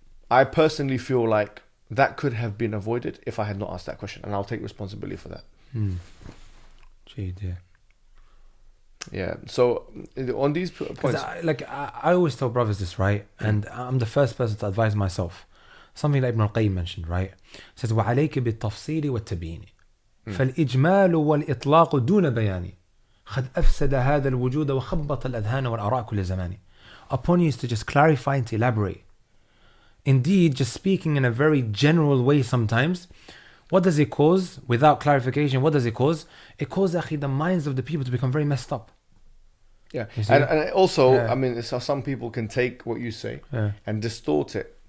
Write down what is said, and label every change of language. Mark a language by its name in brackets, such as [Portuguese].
[English] I personally feel like that could have been avoided if I had not asked that question, and I'll take responsibility for that. Gee, dear. Yeah. So on these points, I always tell brothers this, right? And I'm the first person to advise myself. Something that Ibn al-Qayyim mentioned, right? It says, [Arabic] وَعَلَيْكَ بِالتَّفْصِيلِ وَالتَّبِينِ فَالْإِجْمَالُ وَالْإِطْلَاقُ دُونَ بَيَانِ قد أفسد هذا الوجود وخبط الأذهان والآراء كل زمان. [English] Upon you is to just clarify and to elaborate. Indeed, just speaking in a very general way sometimes, what does it cause? Without clarification, what does it cause? It causes the minds of the people to become very messed up. Yeah, and also, I mean, so some people can take what you say and distort it.